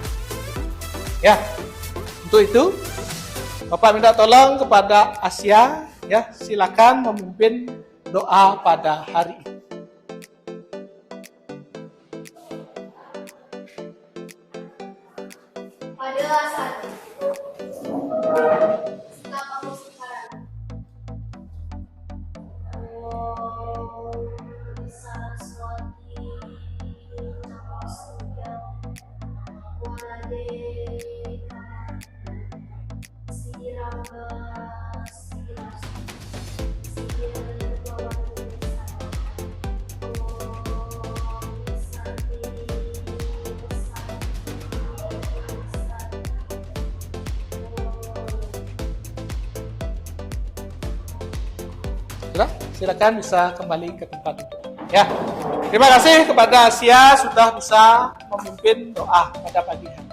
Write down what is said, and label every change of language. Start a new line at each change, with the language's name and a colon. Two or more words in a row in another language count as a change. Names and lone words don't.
Indonesian: Ya, untuk itu Bapak minta tolong kepada Asia ya, silakan memimpin doa pada hari ini. Pada Sanur kita bangun sekarang.
Sanskrit: Om Saraswati Namastuya Wade Siranga Siras Sir Bawan Om Santi
Indonesian: Sudah? Silakan bisa kembali ke tempat duduk. Ya. Terima kasih kepada Asia sudah bisa memimpin doa pada pagi hari.